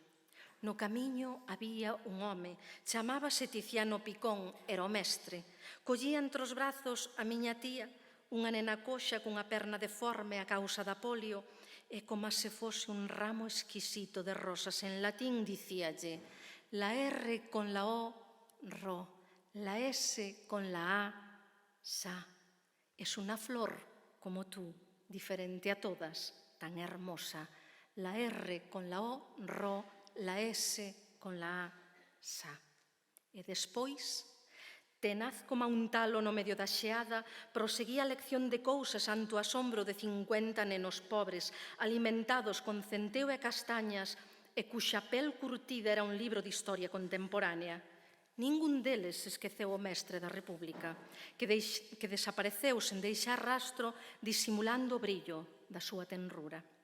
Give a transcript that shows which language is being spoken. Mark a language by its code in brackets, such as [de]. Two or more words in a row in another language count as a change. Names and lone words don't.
[gl] No camiño había un home, chamábase Tiziano Picón, era o mestre. Collía entre os brazos a miña tía, unha nena coxa cunha perna deforme a causa da polio, e como se fose un ramo exquisito de rosas en latín, dicíalle: [es] la R con la O, ro, la S con la A, sa. Es una flor como tú, diferente a todas, tan hermosa. La R con la O, ro, la S con la A, sa. [gl] E despois, tenaz como un talo no medio da xeada, proseguía a lección de cousas ante o asombro de 50 nenos pobres, alimentados con centeo e castañas, e cuxa pel curtida era un libro de historia contemporánea. Ningún deles esqueceu o mestre da República, que desapareceu sen deixar rastro, disimulando o brillo da súa tenrura.